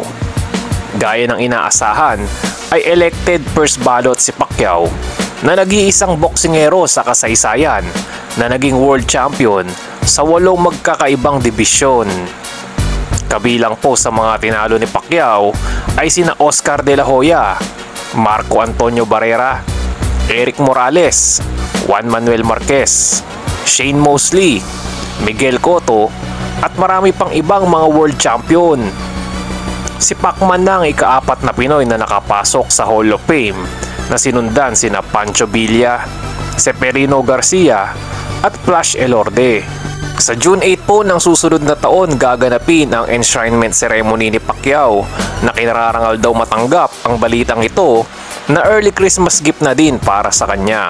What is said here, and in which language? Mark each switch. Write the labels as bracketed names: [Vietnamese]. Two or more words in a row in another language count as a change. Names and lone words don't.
[Filipino] Gaya ng inaasahan ay [English] elected first ballot [Filipino] si Pacquiao na nag-iisang boksingero sa kasaysayan na naging [English] world champion [Filipino] sa 8 magkakaibang dibisyon. Kabilang po sa mga tinalo ni Pacquiao ay sina Oscar De La Hoya, Marco Antonio Barrera, Eric Morales, Juan Manuel Marquez, Shane Mosley, Miguel Cotto at marami pang ibang mga [English] world champion. [Filipino] Si Pacman na ang ika-4 na Pinoy na nakapasok sa Hall of Fame na sinundan sina Pancho Villa, Severino Garcia at Flash Elorde. Sa June 8 po ng susunod na taon gaganapin ang [English] enshrinement ceremony [Filipino] ni Pacquiao na kinararangal daw matanggap ang balitang ito na [English] early Christmas gift [Filipino] na din para sa kanya.